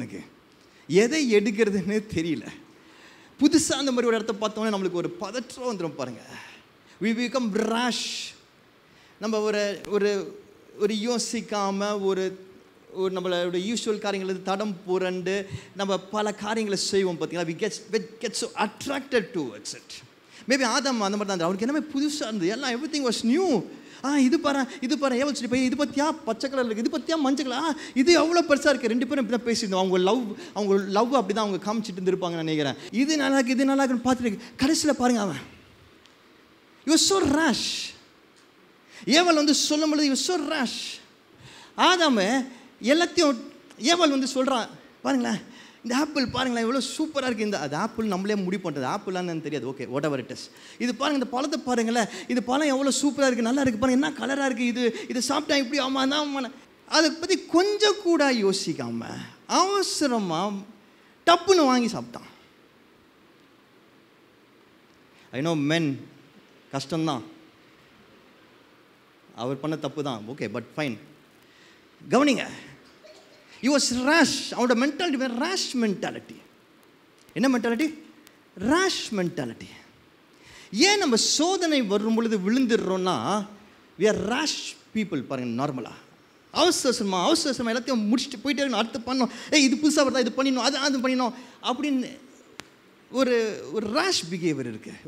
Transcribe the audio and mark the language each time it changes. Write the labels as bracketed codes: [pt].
[ta] எனக்கு எதை எடுக்கிறதுன்னு தெரியல. புதுசாக அந்த மாதிரி ஒரு இடத்த பார்த்தோன்னே நம்மளுக்கு ஒரு பதற்றம் வந்துடும் பாருங்கள். [en] we become rash. [ta] நம்ம ஒரு யோசிக்காமல் ஒரு நம்மளோட யூஸ்வல் காரியங்களை தடம் புரண்டு நம்ம பல காரியங்களை செய்வோம் பார்த்தீங்களா. [en] we get so attracted towards it. [ta] Maybe ஆதாம் அந்த மாதிரி தான். அவருக்கு எல்லாமே புதுசாக இருந்தது, எல்லாம் [en] everything was new. [ta] இது பாரு ஏவல் சொல்லி போய் இது பற்றியா பச்சை கலர் இருக்குது, இது பற்றியா மஞ்சள் கலர், இது எவ்வளோ பெருசாக இருக்குது. 2 பேரும் இப்படி தான் பேசியிருந்தோம். அவங்க லவ் அப்படி தான் அவங்க காமிச்சிட்டு இருந்திருப்பாங்கன்னு நினைக்கிறேன். இது நல்லா இருக்குன்னு பார்த்துட்டு கடைசியில் பாருங்கள் அவன் [en] he was so rash. [ta] ஏவல் சொல்லும் பொழுது [en] he was so rash. [ta] ஆதாம் எல்லாத்தையும் ஏவல் சொல்கிறான், பாருங்களேன் இந்த ஆப்பிள் பாருங்களேன் எவ்வளோ சூப்பராக இருக்குது. அது ஆப்பிள் நம்மளே முடிவு பண்ணுறது, ஆப்பிளான்னு தெரியாது, [en] Okay whatever it is. [ta] இது பாருங்கள் இந்த பழத்தை பாருங்களேன், இது பழம் எவ்வளோ சூப்பராக இருக்குது, நல்லா இருக்குது பாருங்கள், என்ன கலராக இருக்குது, இது சாப்பிட்டா இப்படி ஆமாம் தான். அதை பற்றி கொஞ்சம் கூட யோசிக்காமல் அவசரமாக டப்புன்னு வாங்கி சாப்பிட்டான். [en] I know man [ta] கஷ்டம்தான், அவர் பண்ண தப்பு தான், [en] Okay but fine. [ta] கவனிங்க, [en] he was rash. [ta] அவனோட மென்டாலிட்டி rash மென்டாலிட்டி. என்ன மென்டாலிட்டி? rash mentality. ஏன் நம்ம சோதனை வரும் பொழுது விழுந்துடுறோன்னா [en] we are rash people. [ta] பாருங்கள், நார்மலாக அவசரமாக எல்லாத்தையும் முடிச்சுட்டு போயிட்டே இருக்கணும், அடுத்து பண்ணணும், இது புதுசாக வருதா இது பண்ணிடணும், அது பண்ணிடணும் அப்படின்னு ஒரு ரேஷ் பிஹேவியர் இருக்குது.